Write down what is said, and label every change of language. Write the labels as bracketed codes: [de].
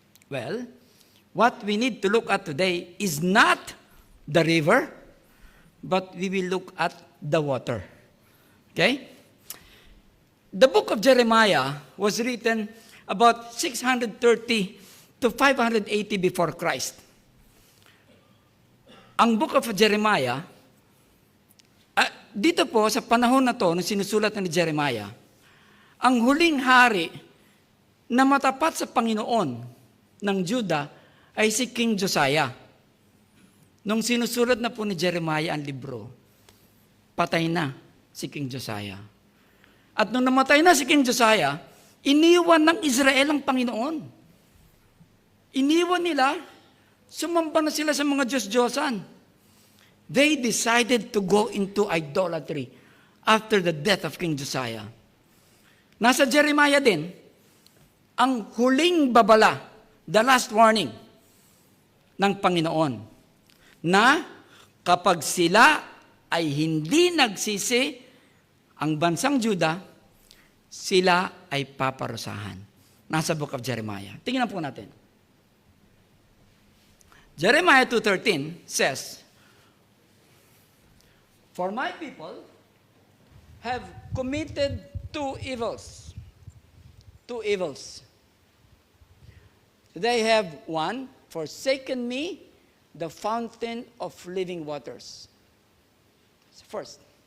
[en] Well, what we need to look at today is not the river, but we will look at the water. Okay? The book of Jeremiah was written about 630 to 580 before Christ. [tl] Ang book of Jeremiah, dito po sa panahon na to, nung sinusulat ni Jeremiah, ang huling hari na matapat sa Panginoon ng Juda ay si King Josiah. Nung sinusulat na po ni Jeremiah ang libro, patay na si King Josiah. At nung namatay na si King Josiah, iniwan ng Israel ang Panginoon. Iniwan nila, sumamba na sila sa mga Diyos-Diyosan. [en] They decided to go into idolatry after the death of King Josiah. [tl] Nasa Jeremiah din, ang huling babala [en] the last warning [tl] ng Panginoon na kapag sila ay hindi nagsisi, ang bansang Juda, sila ay paparusahan. Nasa book of Jeremiah. Tingnan po natin. [en] Jeremiah 2:13 says, "For my people have committed two evils. Two evils. They have, one, forsaken me, the fountain of living waters." First.